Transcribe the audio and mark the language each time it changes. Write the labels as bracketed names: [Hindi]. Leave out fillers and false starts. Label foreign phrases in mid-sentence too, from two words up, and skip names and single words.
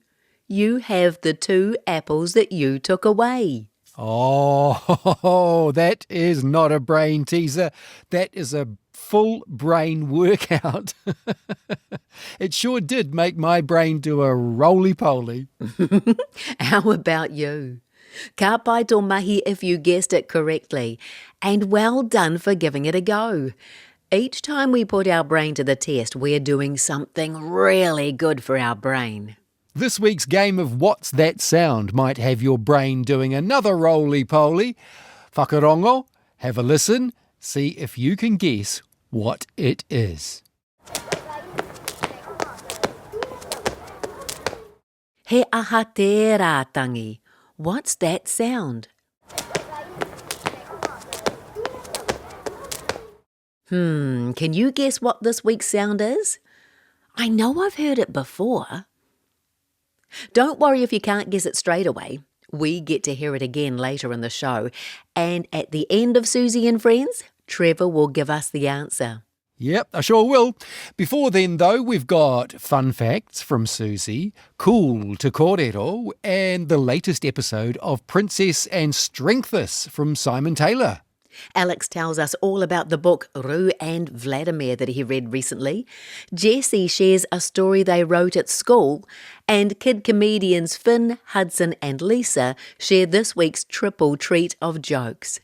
[English] You have the 2 apples that you took away. Oh, that is not a brain teaser. That is a full brain workout. It sure did make my brain do a roly-poly. How about you? [Māori] Ka pai tō mahi [English] if you guessed it correctly. And well done for giving it a go. Each time we put our brain to the test, we're doing something really good for our brain. This week's game of What's That Sound might have your brain doing another roly-poly. Whakarongo, have a listen, see if you can guess what it is. [Māori] He aha tērā tangi. [English] What's that sound? Can you guess what this week's sound is? I know I've heard it before. Don't worry if you can't guess it straight away. We get to hear it again later in the show. And at the end of Suzy and Friends, Trevor will give us the answer. Yep, I sure will. Before then, though, we've got fun facts from Suzy, cool [Māori] te kōrero, [English] and the latest episode of Princess and Strengthus from Simon Taylor. Alex tells us all about the book Roo and Vladimir that he read recently. Jessie shares a story they wrote at school. And kid comedians Finn, Hudson and Lisa share this week's triple treat of jokes.